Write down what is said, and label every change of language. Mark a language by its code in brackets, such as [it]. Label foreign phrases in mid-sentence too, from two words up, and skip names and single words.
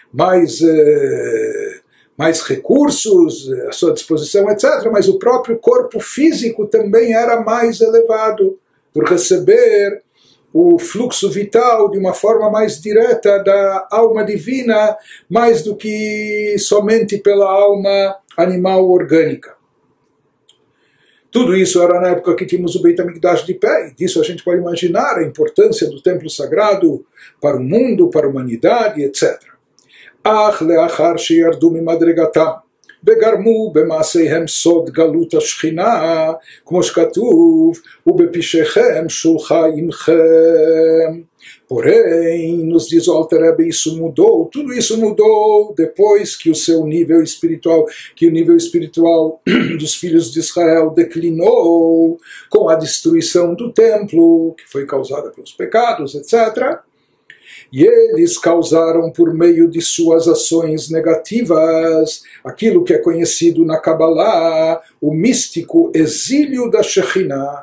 [pt] recursos à sua disposição, etc., mas o próprio corpo físico também era mais elevado, por receber o fluxo vital de uma forma mais direta da alma divina, mais do que somente pela alma animal orgânica. Tudo isso era na época que tínhamos o Beit HaMikdash de pé, e disso a gente pode imaginar a importância do templo sagrado para o mundo, para a humanidade, etc. [he] אך לאחר שירדו ממדרגתם וגרמו במעשיהם סוד גלות השכינה, כמו שכתוב, ובפשעיכם שולחה עמכם. [pt] Porém, nos diz o Alter Rebbe, isso mudou, tudo isso mudou depois que o nível espiritual dos filhos de Israel declinou com a destruição do templo, que foi causada pelos pecados, etc., e eles causaram por meio de suas ações negativas aquilo que é conhecido na Kabbalah, o místico exílio da Shekhinah.